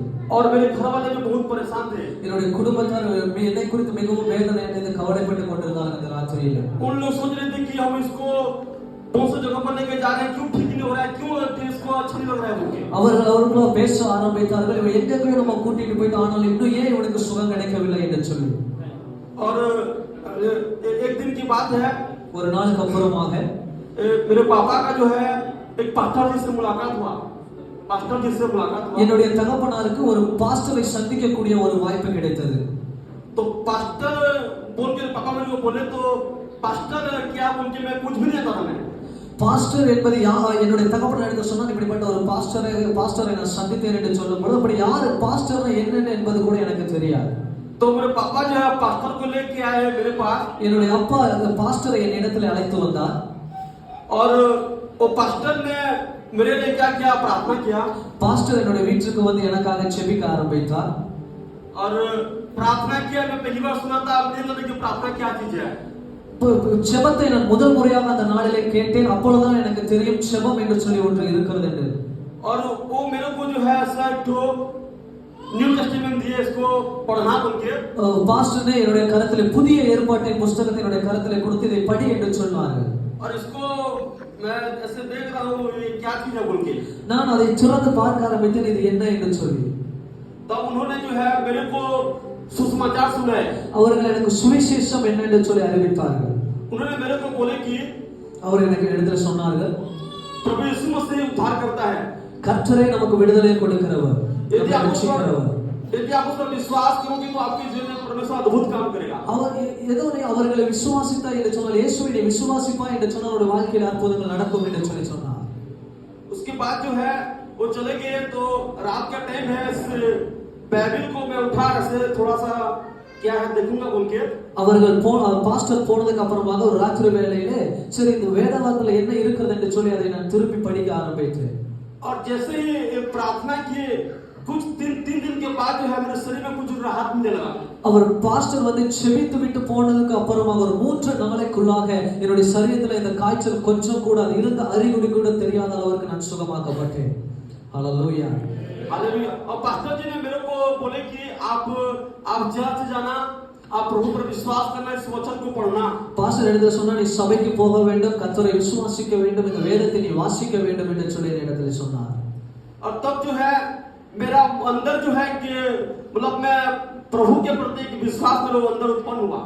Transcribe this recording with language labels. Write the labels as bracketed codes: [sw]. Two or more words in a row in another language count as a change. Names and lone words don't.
[hi] और मेरे घर वाले भी बहुत परेशान थे. [ta] என்னுடைய குடும்பத்தார் என்னை குறித்து மிகவும் வேதனை அடைந்து கவலைப்பட்டு கொண்டிருந்தார்கள் அந்த ராத்திரியில. [hi] उन लोग सोच रहे थे कि हम इसको बहुत से जगह पर लेके जा रहे हैं, क्यों ठीक नहीं हो रहा है, क्यों इसको अच्छा नहीं लग रहा है बोलके. [ta] அவர்களோ பேச ஆரம்பித்தார்கள், இவன் எங்கேயோ நம்ம கூட்டிட்டு போயிட்டு ஆனாலும் இன்னும் ஏன் இவனுக்கு சுகம் கிடைக்கவில்லை என்று சொல்லி. [hi] और एक दिन की बात है, [ta] ஒரு நாளுக்கு அப்புறமாக [hi] मेरे पापा का जो है एक पास्टर जी से मुलाकात हुआ. [ta] என்னுடைய தகப்பனாருக்கு ஒரு பாஸ்டரை சந்திக்க கூடிய ஒரு வாய்ப்பு கிடைத்தது. [hi] तो पास्टर बोल के पापा मेरे को बोले, तो पास्टर क्या बोल के मैं कुछ भी नहीं जानता था. [ta] பாஸ்டர் என்பது என்னுடைய தகப்பனார் சொன்னார், இப்படிப்பட்ட ஒரு பாஸ்டரை நான் சந்தித்தேன் என்று சொல்லும்போது அப்படி யாரு பாஸ்டர் என்னன்னு என்பது கூட எனக்கு தெரியாது. [hi] तो मेरे पापा जो है पास्टर को लेके आए मेरे पास. [ta] என்னுடைய அப்பா அந்த பாஸ்டரை என் இடத்துல அழைத்து வந்தார். [hi] और वो पास्टर ने मेरे लिए क्या किया, प्रार्थना किया. [ta] பாஸ்டர் என்னுடைய வீட்டுக்கு வந்து எனக்காக ஜெபிக்க ஆரம்பித்தார். [hi] और प्रार्थना किया, मैं पहली बार सुना था, मुझे लगा कि प्रार्थना क्या चीज है. [ta] ஜெபத்தை நான் முதல் முறையாக அந்த நாளிலே கேட்டேன். அப்பொழுதுதான் எனக்கு தெரியும் ஜெபம் என்று சொல்லி ஒன்று இருக்கிறது என்று. [hi] और वो मेरे को जो है ऐसा तो [en] New Testament [hi] दिए, इसको पढ़ना बोल के. [ta] பாஸ்டர் ने என்னுடைய கரத்திலே புதிய ஏற்பாட்டின் புத்தகத்தை என்னுடைய கரத்திலே கொடுத்து இதை படி என்று சொன்னார்கள். [hi] और इसको मैं ऐसे देख रहा हूँ ये क्या चीज है बोल के. [ta] நான் அதை திறந்து பார்க்க ஆரம்பித்தேன், இது என்ன என்று சொல்லி. [hi] तब उन्होंने जो है मेरे को सुसमाचार सुनाए. [ta] அவர்கள் எனக்கு சுவிசேஷம் என்ன என்று சொல்லி அறிவித்தார்கள். [hi] उन्होंने मेरे को बोले कि [ta] அவர் எனக்கு இடத்துல சொன்னார்கள், [hi] प्रभु यीशु मसीह उद्धार करता है. [ta] கர்த்தரே நமக்கு விடுதலை கொடுக்கிறவர், [hi] यदि आप [ta] ரட்சிக்கிறவர். [hi] उस पर विश्वास करोगे तो आपके जीवन में परमेश्वर अद्भुत काम करेगा. [ta] அவர்களை விசுவாசித்தா என்று சொன்னால், இயேசுவை விசுவாசிப்பா என்று சொன்னால் அவருடைய வாழ்க்கையில் அற்புதங்கள் நடக்கும் என்று சொல்லி சொன்னார். [hi] उसके बाद जो है वो चले गए. तो रात का टाइम है, इस बाइबल को मैं उठा ऐसे थोड़ा सा क्या है देखूंगा बोल के. [ta] அவர்கள் பாஸ்டர் போனதுக்கு அப்புறமாக ஒரு ராத்திரி வேளையிலே சரி இந்த வேதவாக்கியத்துல என்ன இருக்கிறது என்று சொல்லி அதை நான் திருப்பி படிக்க ஆரம்பித்தேன். [hi] और जैसे ही प्रार्थना किए कुछ 3 दिन के बाद जो है मेरे शरीर में कुछ राहत मिलने लगा. [ta] அவர் பாஸ்டர் வந்து செபித்து விட்டு போனதுக்கு அப்புறமாக ஒரு 3 நாளைக்குள்ளாக என்னுடைய சரீரத்துல இந்த காய்ச்சல் கொஞ்சம் கூட இருந்த அறிகுறி கூட தெரியாத அளவுக்கு நான் சுகமாக்கப்பட்டேன். ஹalleluya. [hi] हालेलुया. और पास्टर जी ने मेरे को बोले कि आप चर्च जाना, आप प्रभु पर विश्वास करना, इस वचन को पढ़ना. [ta] பாஸ்டர் எடுத்து சொன்னா, நீ சபைக்கு போக வேண்டும், கர்த்தரை விசுவாசிக்க வேண்டும், இந்த வேதத்தை நீ வாசிக்க வேண்டும் என்று சொல்லி என்னிடத்தில் சொன்னார். [hi] और तब जो है मेरा अंदर जो है कि मतलब मैं प्रभु के प्रति एक विश्वास मेरे अंदर उत्पन्न हुआ।